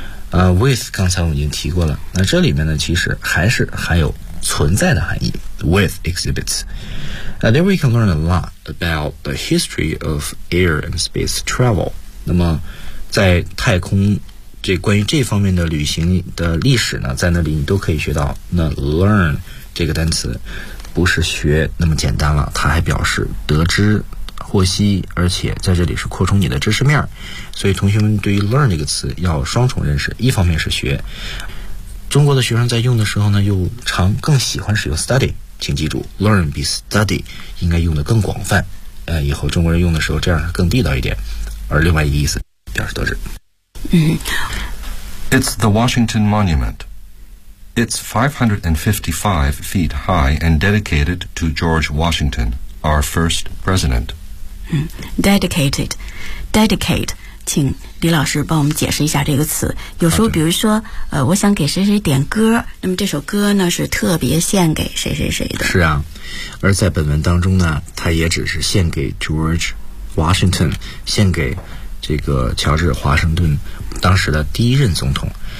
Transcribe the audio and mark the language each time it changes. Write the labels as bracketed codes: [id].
[en] With [zh] 刚才我已经提过了，那这里面呢其实还是含有存在的含义。 [en] With exhibits. Now, there we can learn a lot about the history of air and space travel. [zh] 那么在太空这关于这方面的旅行的历史呢在那里你都可以学到。那 learn 这个单词不是学那么简单了，它还表示得知获悉，而且在这里是扩充你的知识面。所以同学们对于 learn 这个词要双重认识，一方面是学，中国的学生在用的时候呢又常更喜欢使用 study, 请记住 learn 比 study 应该用的更广泛，以后中国人用的时候这样更地道一点，而另外一个意思表示得知。 [en] It's the Washington Monument. It's 555 feet high and dedicated to George Washington, our first president. Dedicated. [zh] 请李老师帮我们解释一下这个词。有时候比如说我想给谁谁点歌，那么这首歌呢是特别献给谁谁谁的。是啊，而在本文当中呢它也只是献给 George Washington, 献给这个乔治华盛顿当时的第一任总统。